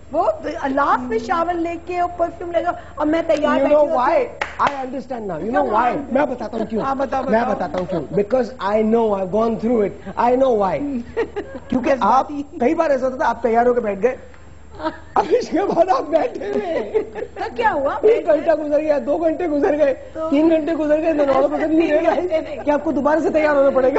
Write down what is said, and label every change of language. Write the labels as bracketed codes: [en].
[hi] वो लास्ट में शावर लेके और परफ्यूम लगा और मैं तैयार. [en] You know why? I understand now. You know why? [hi] मैं बताता हूँ क्यों. मैं बताता हूँ क्यों. [en] Because I know I've gone through it. I know why. [hi] क्योंकि आप कई बार ऐसा होता था, आप तैयार होकर बैठ गए, अब इसके बाद आप बैठे हुए, तो क्या हुआ? 1 घंटा गुजर गया, 2 घंटे गुजर गए, 3 घंटे गुजर गए, तो नॉर्मल पसंद नहीं रहेगा कि आपको दोबारा से तैयार होना पड़ेगा.